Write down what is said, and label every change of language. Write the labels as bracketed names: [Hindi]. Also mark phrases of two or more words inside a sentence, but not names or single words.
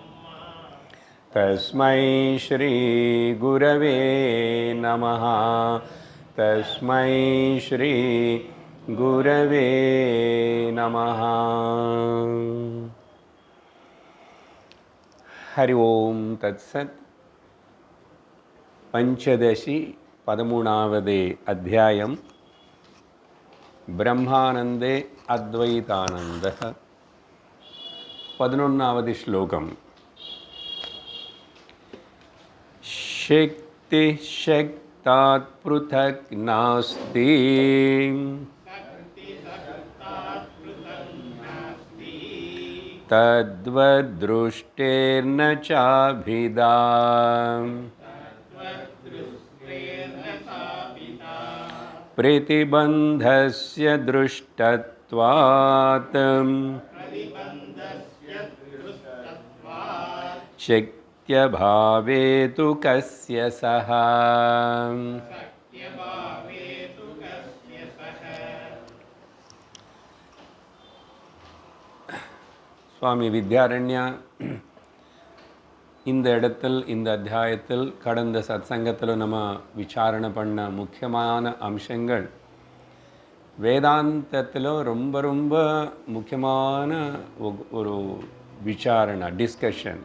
[Sanskrit] तस्मै श्री गुरवे नमः. तस्मै श्री गुरवे नमः. हरि ॐ तत् सत्. [Tamil] பஞ்சதசி 13வது அத்தியாயம். [Sanskrit] ब्रह्मानन्दे अद्वैतानन्द. [Tamil] 11வது ஸ்லோகம். [Sanskrit] शक्ति शक्तात् पृथक् नास्ति तद्वत् दृष्टेर्न चाभिदा प्रतिबन्धस्य दृष्टत्वात् शक्यभावे तु कस्य सः. [Tamil] சுவாமி வித்யாரண்யா இந்த இடத்தில் இந்த அத்தியாயத்தில் கடந்த சத்சங்கத்தில் நம்ம விசாரணை பண்ண முக்கியமான அம்சங்கள் வேதாந்தத்தில் ரொம்ப ரொம்ப முக்கியமான ஒரு விசாரணை டிஸ்கஷன்.